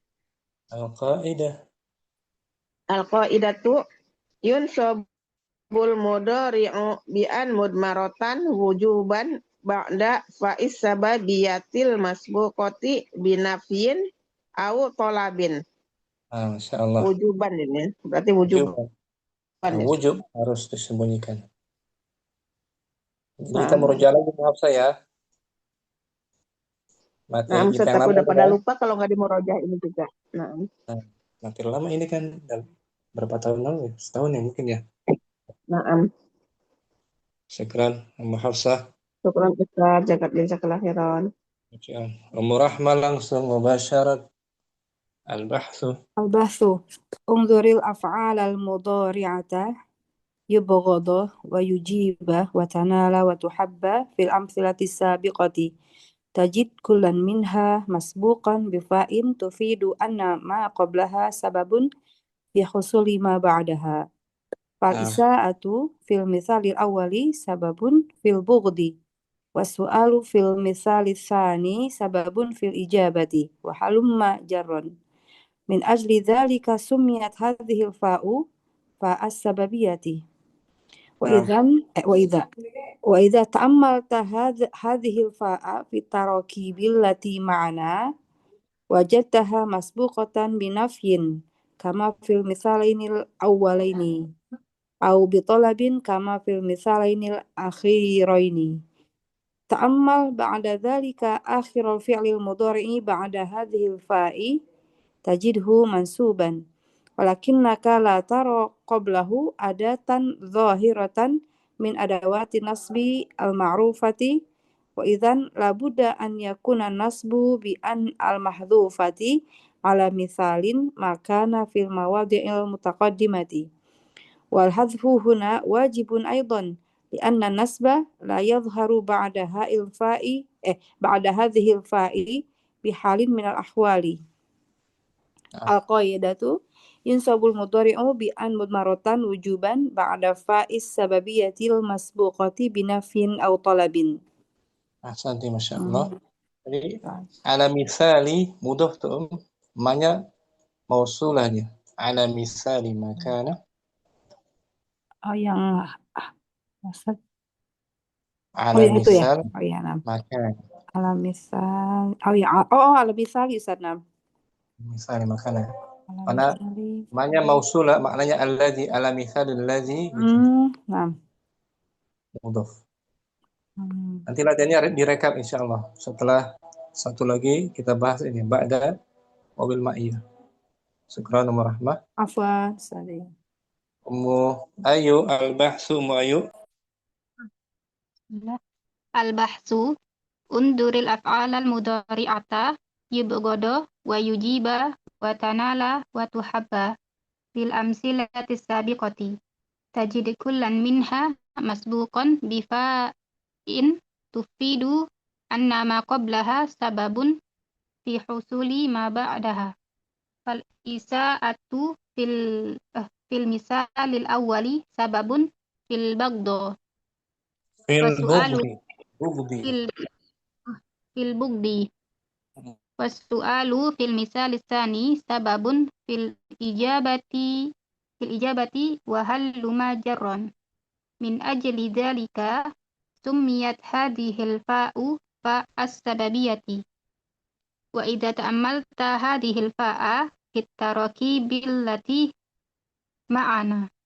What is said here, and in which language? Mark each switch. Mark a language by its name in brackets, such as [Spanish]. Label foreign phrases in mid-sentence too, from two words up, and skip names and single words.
[Arabic] القاعدة ينصب المضارع بأن مضمرة وجوبا بعد فاء السببية المسبوقة بنفي أو طلب. Masyaallah. [Indonesian] Wujuban ini berarti wujuban. Wujub harus disembunyikan. Jadi kita merujuk lagi maaf saya. Materi kita udah pada lupa kalau nggak dimurojah ini juga. Materi lama ini kan berapa tahun lalu ya? Setahun ya mungkin ya. Syukran Ummu Hafsah. [Arabic] شكرا أستاذ, جزاك الله خيرا. Ummu Rahmah langsung مباشرة البحث. انظر الأفعال المضارعة يبغض ويجيب وتنال وتحب في الأمثلة السابقة. تجد كلا منها مسبوقا بفاء تفيد أن ما قبلها سبب في حصول ما بعدها. فالإساءة في المثال الأول سبب في البغض. والسؤال في المثال الثاني سبب في الإجابة. وهلم جرا. من أجل ذلك سميت هذه الفاء فاء السببية. وإذا تأملت هذه الفاء في التراكيب التي معنا وجدتها مسبوقة بنفي كما في المثالين الأولين أو بطلب كما في المثالين الأخيرين. تأمل بعد ذلك آخر الفعل المضارع بعد هذه الفاء تجده منصوبا ولكنك لا ترى قبله أداة ظاهرة من أدوات النصب المعروفة وإذن لا بد أن يكون النصب بأن المحذوفة على مثال ما كان في المواضع المتقدمة والحذف هنا واجب أيضا لأن النصب لا يظهر بعد هذه الفاء بحال من الأحوال. القاعدة ينصب المضارع بأن مضمرة وجوبا بعد فاء السببية المسبوقة بنفي أو طلب. أحسنت، ما شاء الله. [Indonesian] Jadi [Arabic] على مثال مضاف [Indonesian] tuh maknanya mausulannya. [Arabic] على مثال ما كان. [Indonesian] Oh yang maksud [Arabic] Ala [Indonesian] yang itu ya. [Arabic] misal [Indonesian] Oh ya, nam. [Arabic] ما كان. على مثال. [Indonesian] Oh ya, [Arabic] على مثال [Indonesian] Ustaz, nam. [Arabic] مثال ما كان. Ala [Indonesian] Karena [Arabic] misali. [Indonesian] maknanya mausulah maknanya [Arabic] الذي على مثال الذي [Indonesian] gitu. [Arabic] Nam. Mudhaf. [Indonesian] Nanti latihannya direkap insyaallah. Setelah satu lagi kita bahas ini [Arabic] بعد وبالمعية. شكرا ورحمة. Afwan, sorry. أم أيو البحث أم أيو. البحث انظر الأفعال المضارعة يبغض ويجيب وتنال وتحب بالأمثلة السابقة تجد كلا منها مسبوقا بفاء تفيد أن ما قبلها سبب في حصول ما بعدها فالإساءة في المثال الأول سبب في البغض في البغض والسؤال في المثال الثاني سبب في الإجابة وهلم جرا من أجل ذلك سميت هذه الفاء فاء السببية وإذا تأملت هذه الفاء في التراكيب التي معنا